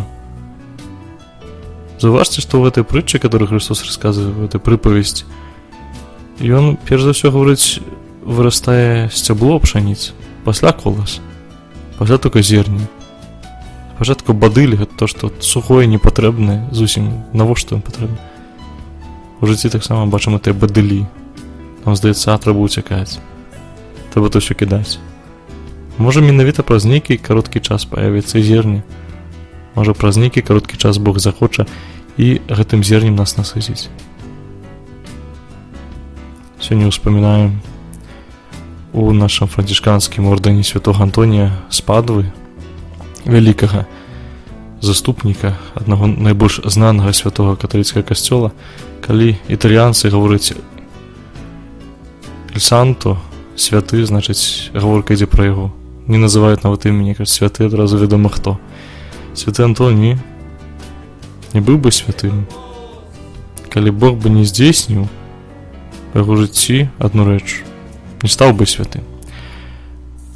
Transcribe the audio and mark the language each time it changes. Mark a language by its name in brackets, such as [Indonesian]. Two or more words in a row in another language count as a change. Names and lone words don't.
[Russian] Зауважьте, что в этой притче, которую Христос рассказывает, в этой приповести, і он, перш за все, говорить, [Belarusian] вырастае сцябло пшаніцы, пасля колас, пасля только зерня. Спачатку бадыль, гэта то, што сухое, непатрэбнае, зусім навошта ім патрэбна. У жыцці таксама бачым гэтыя бадылі. Нам здаецца, трэба ўцякаць. Трэба то ўсё кідаць. Можа, менавіта праз нейкі кароткі час паявіцца і зерня. Можа, праз нейкі кароткі час Бог захоча і гэтым зернем нас насыціць. [Russian] Сегодня вспоминаем у нашем [Belarusian] францішканскім ордэне [Russian] святого Антонія з Падвы, [Belarusian] великого заступника, одного найбольш знанага святого католіцкага касцёла, калі італьянцы гавораць [Italian] «Il Santo», [Belarusian] святы, значыць, гаворка ідзе пра яго. Не называюць нават імені, кажуць, святы, адразу вядома хто. Святы Антоній не быў бы святым, калі Бог бы не здзейсніў у яго жыцці одну рэч, не стаў бы святым.